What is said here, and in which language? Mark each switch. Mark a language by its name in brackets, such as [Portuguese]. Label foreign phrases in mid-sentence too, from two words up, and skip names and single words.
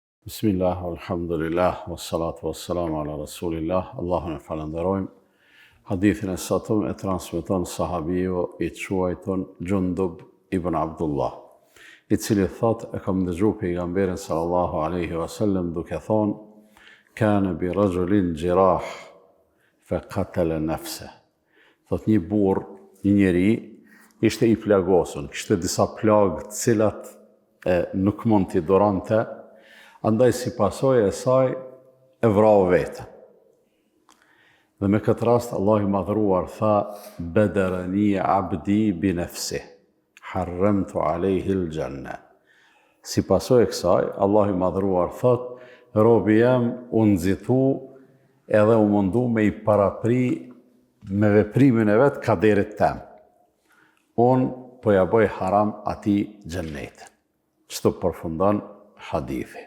[Arabic] بسم الله الحمد لله والصلاة والسلام على رسول الله, [Albanian] Allahun e falenderojmë. Hadithin e sotëm e transmeton sahabiu i quajtur Gjundub ibn Abdullah, i cili thot e kam dëgjuar pejgamberin [Arabic] صلى الله عليه وسلم [Albanian] duke thonë: [Arabic] "كان برجل جراح فقتل نفسه." [Albanian] Thot një burr, një njeri, ishte i plagosur, kishte disa plagë të cilat nuk mund t'i durante. Andaj si pasojë e saj e vrau vetën. Dhe me këtë rast Allah i madhruar tha: [Arabic] "بادرني عبدي بنفسه حرمت عليه الجنة." [Albanian] Si pasojë e kësaj, Allah i madhruar thot: "Robi jam u nxitu edhe u mundu me i parapri me veprimin e vet kaderit tem. Unë po ja bëj haram atij xhennetin." Çto përfundon hadithi.